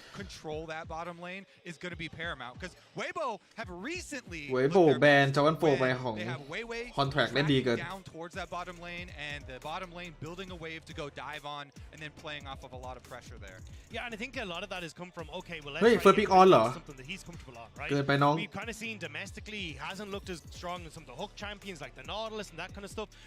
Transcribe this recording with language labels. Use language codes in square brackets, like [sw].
[en] control that bottom lane is going to be paramount because Weibo have recently [th] เวยโบแบนจอวันโฟไปของ contract เล่นดีเกิน [en] down towards that bottom lane and the bottom lane building a wave to go dive on and then playing off of a lot of pressure there. Yeah, and I think a lot of that has come from okay, well, [th] เฮ้ย [en] let's first pick on [th] เหรอ [en] something that he's comfortable on, right? [th] เกินไปน้อง [en] We've kind of seen domestically he hasn't looked as strong as some of the hook champions like the Nautilus and that kind of stuff.